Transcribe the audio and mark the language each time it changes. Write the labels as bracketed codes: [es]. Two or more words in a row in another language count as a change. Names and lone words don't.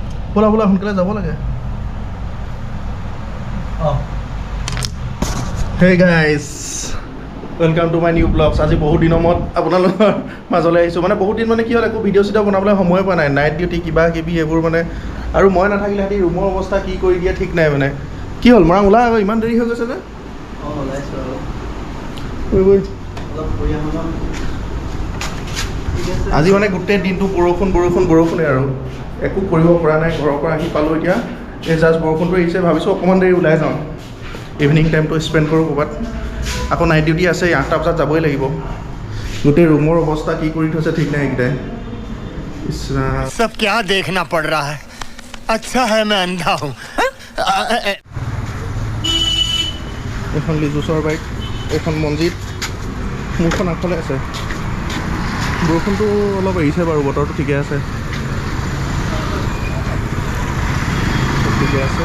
[as] ব'লা ব'লা সোনকালে যাব লাগে। [en] Hey guys, welcome to my new vlogs. [as] আজি বহুত দিনৰ মূৰত আপোনালোকৰ মাজলৈ আহিছোঁ। মানে বহুত দিন মানে কি হ'ল একো ভিডিঅ' চিডিঅ' বনাবলৈ সময় পোৱা নাই। [en] night duty [as] কিবা কিবি এইবোৰ মানে আৰু মই নাথাকিলে সিহঁতি ৰুমৰ অৱস্থা কি কৰি দিয়ে ঠিক নাই মানে। কি হ'ল মৰাং ওলা আকৌ ইমান দেৰি হৈ গৈছে যে? আজি মানে গোটেই দিনটো বৰষুণেই আৰু একো কৰিব পৰা নাই। ঘৰৰ পৰা আহি পালোঁ এতিয়া। এই জাষ্ট বৰষুণটো আহিছে, ভাবিছোঁ অকণমান দেৰি ওলাই যাওঁ, ইভিনিং টাইমটো স্পেণ্ড কৰোঁ ক'ৰবাত। আকৌ [en] night duty [as] আছে, 8টা বজাত যাবই লাগিব। গোটেই ৰুমৰ অৱস্থা কি কৰি থৈছে ঠিক নাই এইকেইটাই। [hi] सब क्या देखना पड़ रहा है? अच्छा है मैं अंधा हूँ। [as] এখন লিজুচৰ বাইক, এখন মঞ্জিত, মোৰখন আগফালে আছে। বৰষুণটো অলপ এৰিছে বাৰু, বতৰটো ঠিকে আছে, ঠিকে আছে।